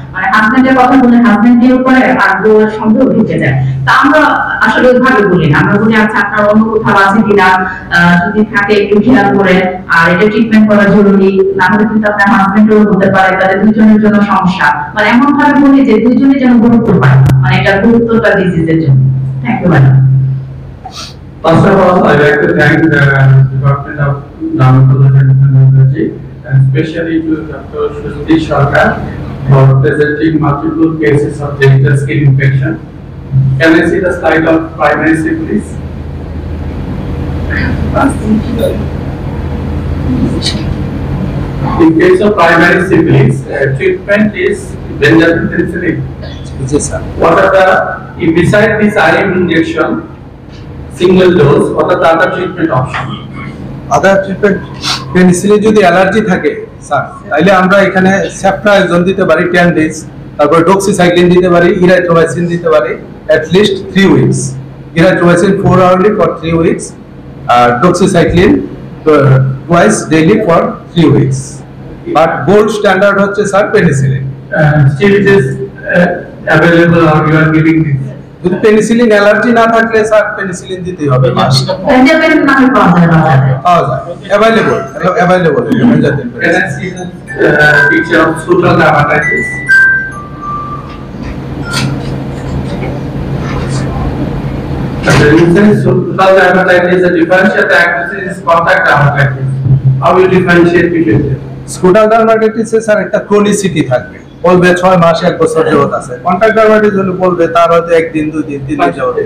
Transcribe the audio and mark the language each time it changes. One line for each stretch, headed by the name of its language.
Bangla: মানে হাজবেন্ডের কথা বলে হাজবেন্ডের উপরে আর বউয়ের সন্দেহ ঢুকে যায়, তা আমরা আসলে ওইভাবে বলি না, আমরা বলি আচ্ছা আপনার অন্য কোথাও আছে কিনা, যদি থাকে একটু খেয়াল করে, আর এটা ট্রিটমেন্ট করা জরুরি, না হলে কিন্তু আপনার হাজবেন্ডেরও হতে পারে, তাদের দুজনের জন্য সমস্যা। মানে এমন ভাবে বলি যে দুজনে যেন গুরুত্ব পায়, মানে এটা গুরুত্বটা ডিজিজের জন্য।
English: Thank you madam. First of all, I like to thank the Department of Dermatology and Immunology, and especially to Dr. Shuruti Sarkar for presenting multiple cases of genital skin infection. Can I see the slide of primary syphilis? In case of primary syphilis, treatment is benzodiazepine. Yes, sir. What are the, beside this IM injection, single dose, what are the other treatment options?
Bangla: Other treatment, penicillin যদি allergy থাকে sir, তাহলে আমরা এখানে সেফট্রাইজন দিতে পারি 10 days, তারপর doxycycline দিতে পারি, ইরাইথ্রোমাইসিন দিতে পারি
English: at least 3 weeks,
Bangla: erythromycin
English: 4 hourly for 3 weeks,
Bangla: আর doxycycline
English: twice daily for 3 weeks.
Bangla: But gold standard হচ্ছে sir penicillin.
English: Still it is available or you are giving this?
Bangla: যদি পেনিসিলিন অ্যালার্জি না থাকলে sir penicillin দিতেই হবে, Benjamin নামে পাওয়া যায় বাজারে। পাওয়া যায়, available Benjamin.
English: Can I see the picture of scrotal dermatitis? The reason scrotal dermatitis is a differential diagnosis is contact dermatitis. How you differentiate between them?
Bangla: স্কুটাল ডার্মাটাইটিসে sir একটা ক্রনিসিটি থাকবে, বলবে 6 মাস 1 বছর যাবত আছে। কন্টাক্ট ডার্মাটাইটিস হলে বলবে তার হয়তো 1 দিন 2 দিন 3 দিন যাবত।